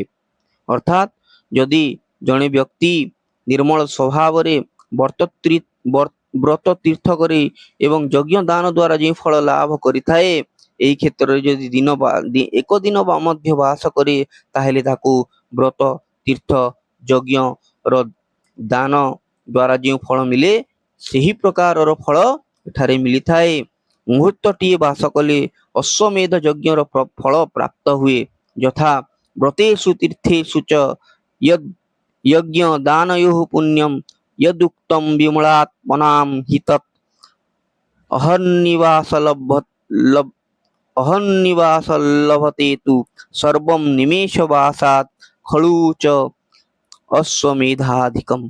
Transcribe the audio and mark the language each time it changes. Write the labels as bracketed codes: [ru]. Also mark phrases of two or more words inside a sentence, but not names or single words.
[or] ଅର୍ଥାତ୍ ଯଦି ଜଣେ ବ୍ୟକ୍ତି ନିର୍ମଳ ସ୍ୱଭାବରେ ବ୍ରତ ତୀର୍ଥ କରି ଏବଂ ଯଜ୍ଞ ଦାନ ଦ୍ୱାରା ଯେଉଁ ଫଳ ଲାଭ କରିଥାଏ, ଏହି କ୍ଷେତ୍ରରେ ଯଦି ଏକ ଦିନ ବା ମଧ୍ୟ ବାସ କରେ ତାହେଲେ ତାକୁ ବ୍ରତ, ତୀର୍ଥ, ଯଜ୍ଞର ଦାନ ଦ୍ୱାରା ଯେଉଁ ଫଳ ମିଳେ ସେହି ପ୍ରକାରର ଫଳ ଏଠାରେ ମିଳିଥାଏ। ମୁହୂର୍ତ୍ତଟିଏ ବାସ କଲେ ଅଶ୍ୱମେଧ ଯଜ୍ଞର ଫଳ ପ୍ରାପ୍ତ ହୁଏ। [sa] ଯଥା ବ୍ରତେଷୁ ତୀର୍ଥେଷୁ च यद् यज्ञ दानयोः पुण्यं यदुक्तं विमलात्मनां हि तत् अहन्निवासलभते तु सर्वं निमेषवासात् खलु च अश्वमेधाधिकम्।